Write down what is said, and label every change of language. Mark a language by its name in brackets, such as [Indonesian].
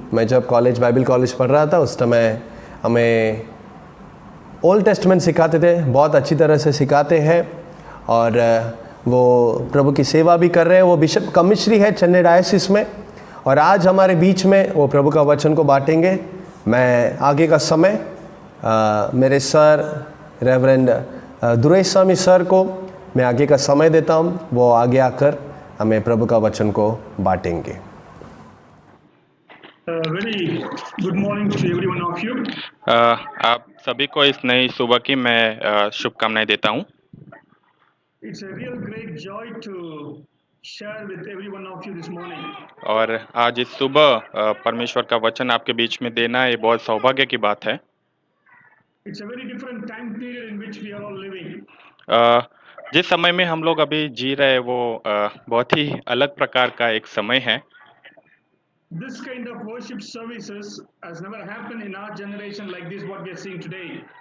[Hindi] मैं जब college Bible college पढ़ रहा था उस समय हमें ओल्ड टेस्टमेंट सिखाते थे, बहुत अच्छी तरह से सिखाते हैं और वो प्रभु की सेवा भी कर रहे हैं। वो बिशप कमिश्री है चेन्नई डायसिस में, और आज हमारे बीच में वो प्रभु का वचन को बांटेंगे। मैं आगे का समय मेरे सर रेवरेंड दुरेस्वामी सर को मैं आगे का समय देता हूँ, वो आगे आकर हमें प्रभु का वचन को बांटेंगे। [English] Very good morning to every one of you. [Hindi] आप सभी को इस नई सुबह की मैं शुभकामनाएं देता हूं। [English] It's a real great joy to share with every one of you this morning. [Hindi] और आज इस सुबह परमेश्वर का वचन आपके बीच में देना ये बहुत सौभाग्य की बात है। [English] It's a very different time period in which we are all living. [Hindi] जिस समय में हम लोग अभी जी रहे हैं वो बहुत ही अलग प्रकार का एक समय है। [English] This kind of worship services has never happened in our generation like this what we are seeing today.